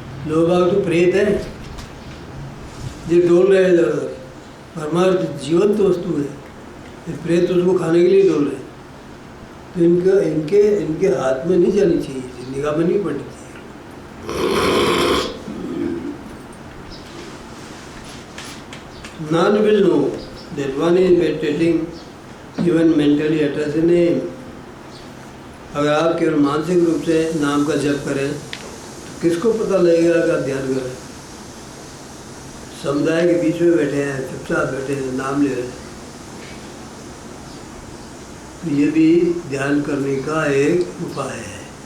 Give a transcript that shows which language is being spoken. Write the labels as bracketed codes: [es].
[hi] लोग तो प्रेत है, जो डोल रहे हैं इधर उधर। परमार्थ जीवंत वस्तु है, प्रेत उसको खाने के लिए डोल रहे हैं। तो इनके हाथ में नहीं जानी चाहिए, निगाह में नहीं पड़नी चाहिए। [en] None will know that one is meditating even mentally at a name. [hi] अगर आप केवल मानसिक रूप से नाम का जप करें तो किसको पता लगेगा कि आप ध्यान कर रहे हैं। समुदाय के बीच में बैठे हैं, चुपचाप बैठे हैं, नाम ले रहे हैं, तो ये भी ध्यान करने का एक उपाय है।